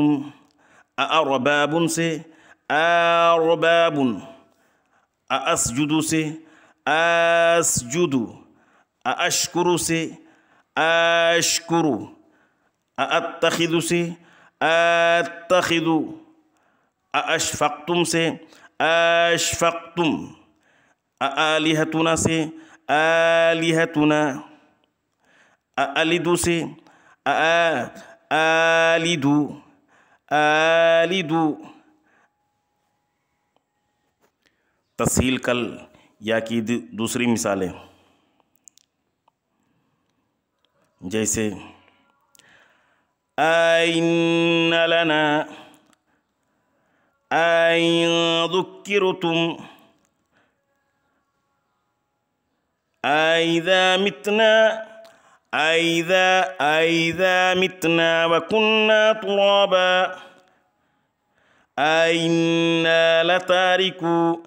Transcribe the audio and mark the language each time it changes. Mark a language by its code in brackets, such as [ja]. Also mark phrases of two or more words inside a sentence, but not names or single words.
[ar] أأرباب سے أرباب، أأسجد سے أسجد، أأشكر سے أشكر، أأتخذ سے أتخذ، أأشفقتم سے أشفقتم، أآلهتنا سے آلهتنا، [ur] أألد سے [ar] آلد، آلد، [ur] تسہیل کل یا کی دوسری مثالیں، [ar] جیسے أئن لنا أن ذكرتم أئذا متنا، أئذا متنا وكنا ترابا، أئنا لتاركو